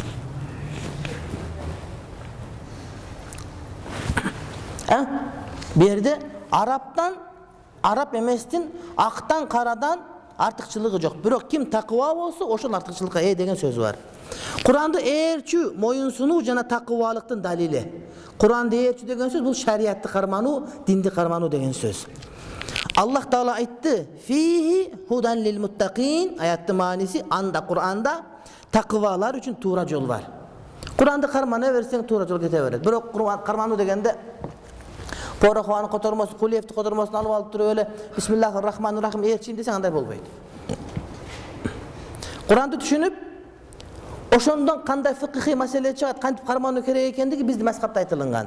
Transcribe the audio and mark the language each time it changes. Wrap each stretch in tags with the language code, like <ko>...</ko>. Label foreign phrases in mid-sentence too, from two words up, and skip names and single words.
<ky>Бу жерде арабтан, араб эместин, актан, карадан артыкчылыгы жок. Бирок ким такыва болсо, ошол артыкчылыкка ээ деген сөз бар. Куранды ээрчүү, моюнсунуу жана такывалыктын далили. Куранды ээрчүү деген сөз бул шариятты кармануу, динди кармануу деген сөз. Аллах Таала айтты:</ky> <ar>"فيه هدى للمتقين",</ar> <ky>аяттын мааниси анда Куранда такывалар үчүн туура жол бар. Куранды кармана берсең туура жол кете берет. Бирок Куран кармануу дегенде Порохованы котормосун, Кулиевти котормосун алып алып туруп эле</ky> <ar>بسم الله الرحمن الرحيم</ar> <ky>ээрчийин десең андай болбойт. Куранды түшүнүп, ошондон кандай фикхи маселе чыгат, кантип кармануу керек экендиги бизде мазхабта айтылган.</ky>